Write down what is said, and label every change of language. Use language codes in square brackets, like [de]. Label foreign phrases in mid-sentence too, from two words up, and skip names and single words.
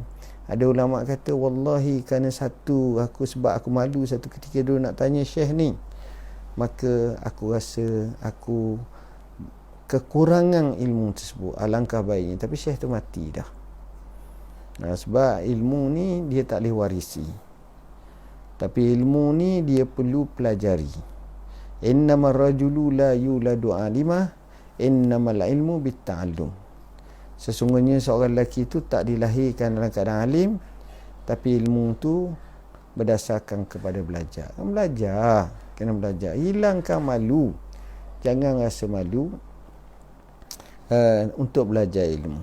[ms] Ada ulama kata, wallahi kerana sebab aku malu satu ketika dulu nak tanya syekh ni, maka aku rasa aku kekurangan ilmu tersebut. Alangkah baiknya, tapi syekh tu mati dah. Sebab ilmu ni dia tak boleh warisi, tapi ilmu ni dia perlu pelajari. [ar] إنما الرجل لا يولد عالما، إنما العلم بالتعلم. [ms] Sesungguhnya seorang lelaki itu tak dilahirkan dalam keadaan alim, tapi ilmu tu berdasarkan kepada belajar. Kena belajar. Hilangkan malu. Jangan rasa malu untuk belajar ilmu.